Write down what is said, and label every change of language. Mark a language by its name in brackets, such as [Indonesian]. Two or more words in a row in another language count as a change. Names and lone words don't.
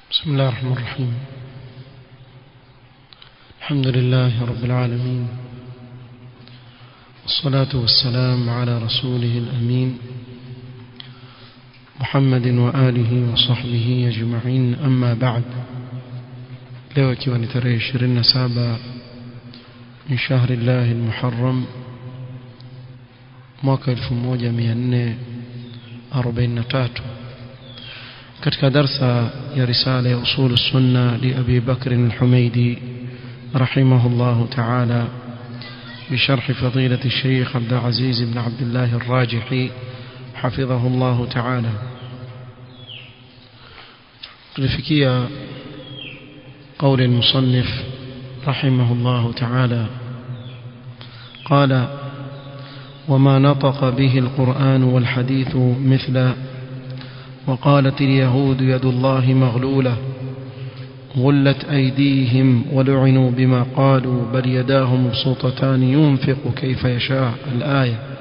[Arabic] بسم الله الرحمن الرحيم. الحمد لله رب العالمين، والصلاة والسلام على رسوله الأمين محمد وآله وصحبه أجمعين. أما بعد، [Swahili] leo ikiwa ni tarehe 27 [Arabic] من شهر الله المحرم [Swahili] mwaka 1443 katika darsa ya risala ya [Arabic] usul sunna li Abi Bakr al-Humaydi رحمه الله تعالى بشرح فضيلة الشيخ عبد العزيز بن عبد الله الراجحي حفظه الله تعالى. لفكية قول المصنف رحمه الله تعالى قال: وما نطق به القرآن والحديث مثل وقالت اليهود يد الله مغلولة غلت أيديهم ولعنوا بما قالوا بل يداه مبسوطتان ينفق كيف يشاء الآية.